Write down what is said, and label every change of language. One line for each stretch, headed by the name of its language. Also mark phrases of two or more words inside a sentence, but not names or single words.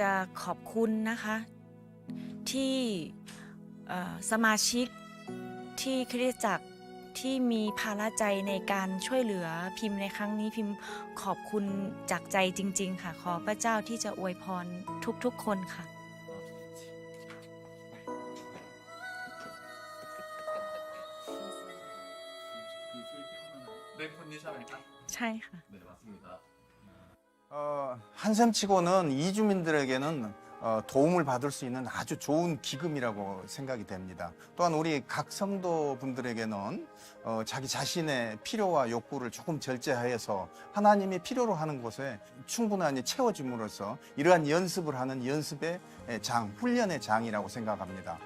Thai: จะขอบคุณนะคะที่สมาชิกที่คริสตจักรที่มีภาระใจในการช่วยเหลือพิมพ์ในครั้งนี้พิมพ์ขอบคุณจากใจจริงๆค่ะขอพระเจ้าที่จะอวยพรทุกๆคนค่ะ ใช่ค่ะ
Korean: 네, 맞습니다. 한샘치고는 이주민들에게는 도움을 받을 수 있는 아주 좋은 기금이라고 생각이 됩니다. 또한 우리 각 성도분들에게는 자기 자신의 필요와 욕구를 조금 절제하여서 하나님이 필요로 하는 곳에 충분하게 채워줌으로써 이러한 연습을 하는 연습의 장, 훈련의 장이라고 생각합니다.